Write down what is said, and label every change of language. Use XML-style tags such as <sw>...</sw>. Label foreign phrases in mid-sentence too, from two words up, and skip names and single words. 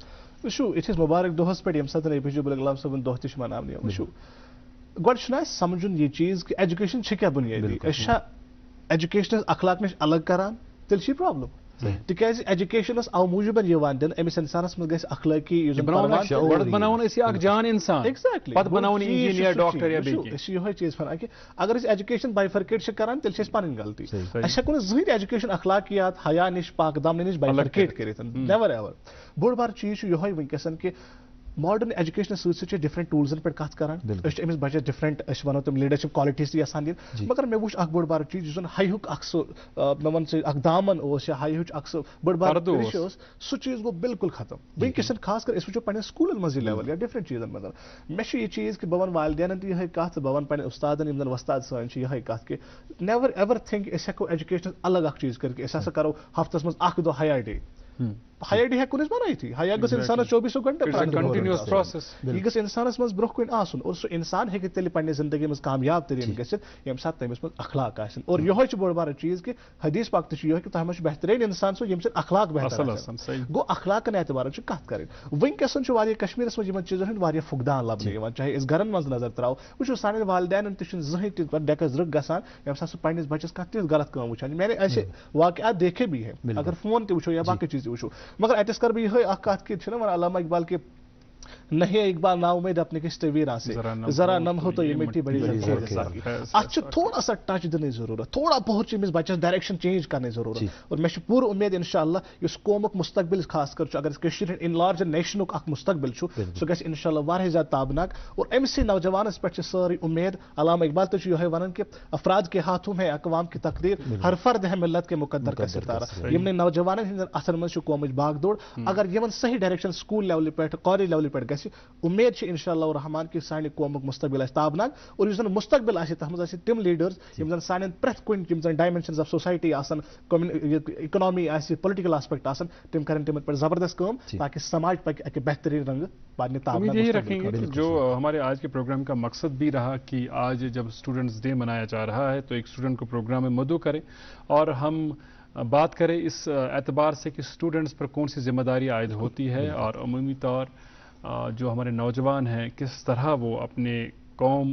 <ks>وٕچھو یِتھِس مُبارک دۄہس پٮ۪ٹھ ییٚمہِ ساتہٕ اے پی جے عبدُل کلام صٲبُن دۄہ تہِ چھُ مناونہٕ یِوان وٕچھو گۄڈٕ چھُنہٕ اَسہِ سمجھُن یہِ چیٖز کہِ ایجوکیشن چھِ کیٛاہ بُنیٲدی أسۍ چھا ایجوکیشنس اخلاق نِش الگ کران تیٚلہِ چھِ یہِ پرابلم تِکیازِ ایجوکیشنس او موٗجوٗبن یِوان دِنہٕ أمِس اِنسانس منٛز گژھِ اخلٲقی بناوُن أسۍ اکھ جان اِنسان پتہٕ بناوُن انجیٖنیر ڈاکٹر یا بیٚیہِ أسۍ چھِ یِہوے چیٖز ونان کہِ اگر أسۍ ایجوکیشن بایفرکیٹ چھِ کران تیٚلہِ چھِ اَسہِ پنٕنۍ غلطی أسۍ ہٮ۪کو نہٕ زٕہٕنۍ ایجوکیشن اخلاقیات حیا نِش پاک دامنہٕ نِش بایفرکیٹ کٔرِتھ</ks> <en>never ever</en> <ks>بوٚڑ بار چیٖز چھُ یِہوے وٕنکیٚسن کہِ</ks> <en>modern education</en> <ks>سۭتۍ سۭتۍ چھِ ڈفرنٹ ٹوٗلزن پٮ۪ٹھ کتھ کران أسۍ چھِ أمِس بچس ڈفرنٹ أسۍ وَنو تِم</ks> <en>leadership qualities</en> <ks>تہِ یژھان دِنۍ مگر مےٚ وٕچھ اکھ بوٚڑ بار چیٖز یُس زن ہایہُک اکھ سُہ مےٚ وَن ژٕ اکھ دامن اوس یا ہایہٕچ اکھ سُہ بٔڑ بار ٲس سُہ چیٖز گوٚو بالکل ختم وٕنکیٚس خاص کر أسۍ وٕچھو پنٕنِس سکوٗلن منٛز یہِ لیول یا ڈفرنٹ چیٖزن منٛز مےٚ چھُ یہِ چیٖز کہِ بہٕ وَنہٕ والدینن تہِ یِہے کتھ بہٕ وَنہٕ پنٕنٮ۪ن اُستادن یِم زن وۄستاد سٲنۍ چھِ یِہے کتھ کہِ</ks> <en>never ever think</en> <ks>أسۍ ہٮ۪کو ایجوکیشنس الگ اکھ چیٖز کٔرِتھ کہِ أسۍ ہسا کرو ہفتس منٛز اکھ دۄہ حیا ڈے حیا ڈے ہٮ۪کو أسۍ بنٲیتھٕے حیا گٔژھ اِنسانس 24 گنٹہٕ یہِ گٔژھ اِنسانس منٛز برونٛہہ کُن آسُن اور سُہ اِنسان ہیٚکہِ تیٚلہِ پننہِ زندگی منٛز کامیاب تٔریٖن گٔژھِتھ ییٚمہِ ساتہٕ تٔمِس منٛز اخلاق آسن اور یِہوے چھُ بوٚڑ بارٕ چیٖز کہِ حدیث پاک تہِ چھُ یِہوے کہِ تۄہہِ منٛز چھُ بہتریٖن اِنسان سُہ ییٚمہِ سۭتۍ اخلاق بہتر آسن گوٚو اخلاقن اعتبارن چھِ کتھ کرٕنۍ وٕنکیٚسن چھُ واریاہ کشمیٖرس منٛز یِمن چیٖزن ہُنٛد واریاہ فقدان لبنہٕ یِوان چاہے أسۍ گرن منٛز نظر تراوو وٕچھو سانٮ۪ن والدینن تہِ چھُنہٕ زٕہٕنۍ تہِ پتہٕ ڈٮ۪کس رٕکھ گژھان ییٚمہِ ساتہٕ سُہ پننِس بچس کانٛہہ تِژھ غلط کٲم وٕچھان میانے</ks> <ur>ایسے واقعات دیکھے بھی ہے</ur> <ks>اگر فون تہِ وٕچھو یا باقٕے چیٖز تہِ وٕچھو مگر اتٮ۪س کرٕ بہٕ یِہے اکھ کتھ کہِ چھُنہ ونان علامہ اقبال کہِ</ks> <ur>نہیں اقبال نا امید اپنے کس تیویراں سے ذرا نم ہو تو یہ مٹی بڑی</ur> <ks>اتھ چھُ</ks> <ur>تھوڑا سا</ur> <ks>ٹچ دِنٕچ ضروٗرت تھوڑا بہت چھِ أمِس بچس ڈایریکشن چینج کرنٕچ ضروٗرت اور مےٚ چھُ پوٗرٕ اُمید انشاء اللہ یُس قومُک مستقبل خاص کر چھُ اگر أسۍ کٔشیٖر ہٕنٛدۍ</ks> <en>at large nation</en> <ks>اکھ مستقبل چھُ سُہ گژھِ انشاء اللہ واریاہ زیادٕ تابناک اور أمسٕے نوجوانس پٮ۪ٹھ چھِ سٲرٕے اُمید علامہ اقبال تہِ چھُ یِہوے ونان کہِ</ks> <ur>افراد کے ہاتھوں میں اقوام کی تقدیر ہر فرد ہے ملت کے مقدر کا ستارہ</ur> <ks>یِمنٕے نوجوانن ہٕنٛدٮ۪ن اتھن منٛز چھُ قومٕچ باغ دوڑ اگر یِمن صحیح ڈایریکشن سکوٗل لیولہِ پٮ۪ٹھ کالج لیولہِ پٮ۪ٹھ گژھِ اُمید چھِ انشاء اللہ رحمان کہِ سانہِ قومُک مستقبل آسہِ تابناک اور یُس زن مستقبل آسہِ تتھ منٛز آسہِ تِم لیٖڈٲرٕز یِم زن سانٮ۪ن پرٛٮ۪تھ کُنہِ یِم زن</ks> <en>dimensions of society</en> <ks>آسن اِکنامی آسہِ</ks> <en>political aspect</en> <ks>آسن تِم کرن تِمن پٮ۪ٹھ زبردست کٲم تاکہِ سماج پکہِ اکہِ بہترین رنگہٕ</ks> <ur>یہی رکھیں گے جو ہمارے آج کے پروگرام کا مقصد بھی رہا کہ آج جب اسٹوڈنٹس ڈے منایا جا رہا ہے تو ایک اسٹوڈنٹ کو پروگرام میں مدعو کریں اور ہم بات کریں اس اعتبار سے کہ اسٹوڈنٹس پر کون سی ذمہ داری عائد ہوتی ہے اور عمومی طور جو ہمارے نوجوان ہیں کس طرح وہ اپنے قوم</ur>